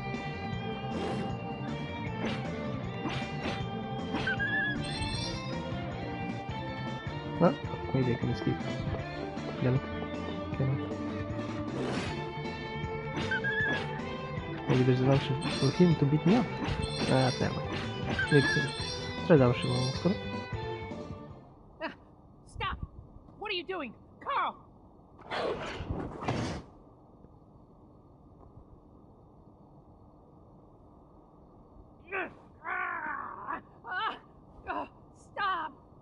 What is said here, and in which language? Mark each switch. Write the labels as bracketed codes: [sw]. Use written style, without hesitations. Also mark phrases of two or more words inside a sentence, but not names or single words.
[en] Ah, maybe I can escape. Damn it. Maybe there's an option for him to beat me up. [sr] Nema. Treba završimo ovo skoro. [en] Stop! What are you doing? Carl! Stop!